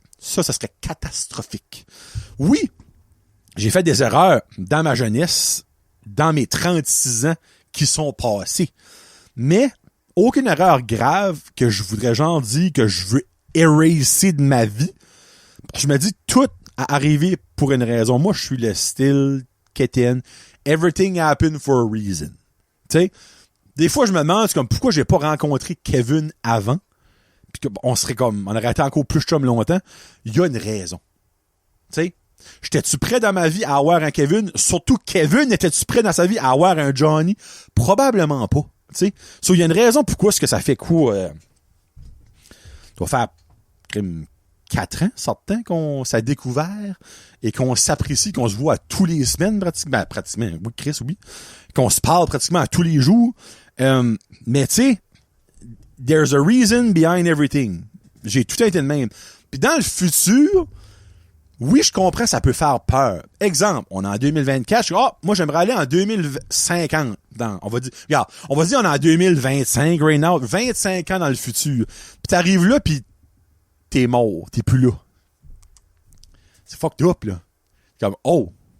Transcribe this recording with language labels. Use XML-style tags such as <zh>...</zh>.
<fr>Ça serait catastrophique. Oui, j'ai fait des erreurs dans ma jeunesse, dans mes 36 ans qui sont passés. Mais, aucune erreur grave que je voudrais genre dire que je veux eraser de ma vie. Je me dis, tout a arrivé pour une raison. Moi, je suis le style quétaine.</fr> <en>Everything happened for a reason.</en> <fr>Tu sais, des fois, je me demande comme pourquoi j'ai pas rencontré Kevin avant. Puis on aurait été encore plus chum longtemps. Il y a une raison. Tu sais, j'étais-tu prêt dans ma vie à avoir un Kevin? Surtout Kevin, était-tu prêt dans sa vie à avoir un Johnny? Probablement pas. Tu sais, il y a une raison pourquoi est-ce que ça fait quoi? Ça doit faire 4 ans, certains, qu'on s'est découvert et qu'on s'apprécie, qu'on se voit à tous les semaines pratiquement. Pratiquement, oui, Chris, oui. Qu'on se parle pratiquement à tous les jours. Mais tu sais,</fr> <en>there's a reason behind everything.</en> <fr>J'ai tout été de même. Puis dans le futur, oui, je comprends, ça peut faire peur. Exemple, on est en 2024, je dis, moi, j'aimerais aller en 2050. On va dire on est en 2025,</fr> <en>right now,</en> <fr>25 ans dans le futur. Puis t'arrives là, puis t'es mort, t'es plus là. C'est fucked up, là. Comme, OK.</fr>